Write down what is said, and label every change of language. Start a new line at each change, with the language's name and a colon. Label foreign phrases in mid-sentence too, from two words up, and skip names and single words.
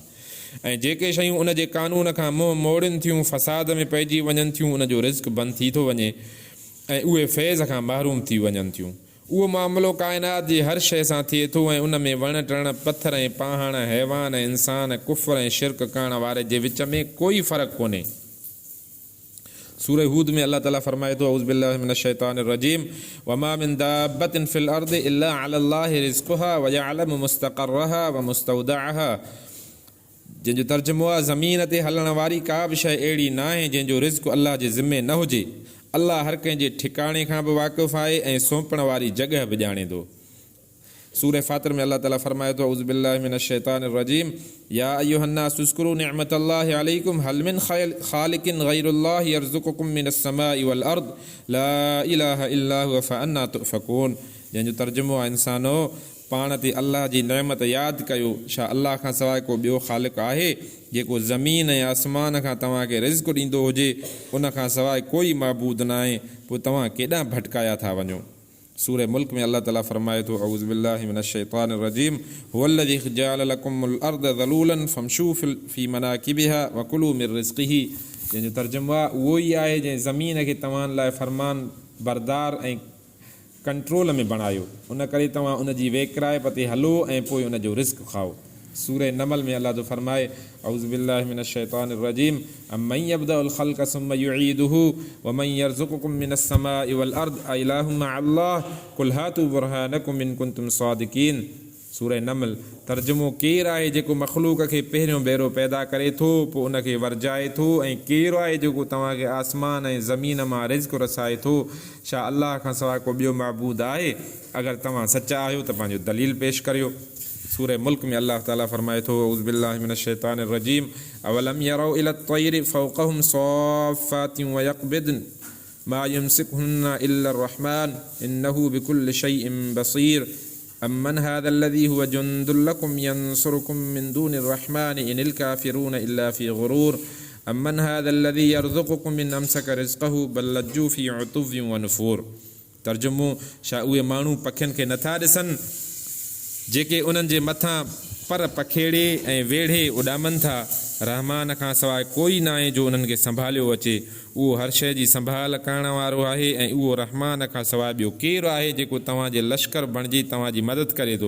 Sindhi: ऐं जेके शयूं उन जे क़ानून खां मुंहुं मोड़नि थियूं फ़साद में पइजी वञनि थियूं उन जो रिज़्क़ बंदि थी थो वञे ऐं उहे फैज़ खां महरूम थी वञनि थियूं। उहो मामिलो काइनात जी हर शइ सां थिए थो ऐं उन में वण टिण पथर ऐं पहाड़ हैवान इंसान कुफ़र ऐं शिरक करण वारे जे विच में कोई फ़र्क़ु कोन्हे। सूरह हूद में अल्लाह ताला फरमाए थो
Arabic: أعوذ بالله من الشيطان الرجيم وما من دابة في الأرض إلا على الله رزقها ويعلم مستقرها ومستودعها.
Sindhi: जंहिंजो तर्जुमो आहे ज़मीन ते हलण वारी का बि शइ अहिड़ी न आहे जंहिंजो रिज़्क़ अल्लाह जे ज़िम्मे न हुजे। अल्लाह हर कंहिंजे ठिकाणे खां बि वाक़िफ़ु आहे ऐं सौंपण वारी जॻह बि ॼाणे थो। सूरह फातिर में अल्लाह ताला फरमाए थो
Arabic: أعوذ بالله من الشيطان الرجيم يا أيها الناس اذكروا نعمة الله عليكم هل من خالق غير الله يرزقكم من السماء والأرض لا إله إلا هو فأنى تؤفكون.
Sindhi: जंहिंजो तर्जुमो आहे इंसानो पाण ते अल्लाह जी नेमत यादि कयो छा अल्लाह खां सवाइ को ॿियो ख़ालिक़ आहे जेको ज़मीन ऐं आसमान खां तव्हांखे रिज़्क़ ॾींदो हुजे उन खां सवाइ कोई माबूद न आहे पोइ तव्हां केॾांहुं भटकाया था वञो। सूरह मुल्क में अल्लाह ताला फरमाए थो
Arabic: أعوذ بالله من الشيطان الرجيم هو الذي جعل لكم الأرض ذلولا فامشوا في مناكبها وكلوا من رزقه.
Sindhi: जंहिंजो तर्जुमो आहे उहो ई आहे जंहिं ज़मीन खे तव्हां लाइ फरमान बरदार ऐं कंट्रोल में बणायो उन करे तव्हां उन जी वेकराइप ते हलो ऐं पोइ उन जो रिज़्क़ खाओ। सूरह नमल में अल्लाह जो फरमाए
Arabic: أعوذ بالله من الشيطان الرجيم أمن يبدأ الخلق ثم يعيده ومن يرزقكم من السماء والأرض أإله مع الله قل هاتوا برهانكم إن كنتم صادقين.
Sindhi: सूरह नमल तर्जुमो केरु आहे जेको मख़लूक खे पहिरियों भेरो पैदा करे थो पोइ उनखे वरजाए थो ऐं केरु आहे जेको तव्हांखे आसमान ऐं ज़मीन मां रिज़्क़ रसाए थो। छा अल्लाह खां सवाइ को ॿियो माबूद आहे? अगरि तव्हां सचा आहियो त पंहिंजो दलील पेश करियो। सूरह मुल्क में अल्लाह ताला फरमाए थो
Arabic: أعوذ بالله من الشيطان الرجيم أولم يروا إلى الطير فوقهم صافات ويقبضن ما يمسكهن إلا الرحمن إنه بكل شيء بصير أمن هذا الذي هو جند لكم ينصركم من دون الرحمن إن الكافرون إلا في غرور أمن هذا الذي يرزقكم من أمسك رزقه بل لجوا في عتو ونفور.
Sindhi: तर्जुमो छा उहे माण्हू पखियुनि खे नथा ॾिसनि जेके उन्हनि जे मथां पर पखेड़े ऐं वेढ़े उॾामनि था। रहमान खां सवाइ कोई न आहे जो उन्हनि खे संभालियो अचे। उहो हर शइ जी संभाल करण वारो आहे ऐं उहो रहमान खां सवाइ ॿियो केरु आहे जेको तव्हांजे लश्कर बणिजी तव्हांजी मदद करे थो।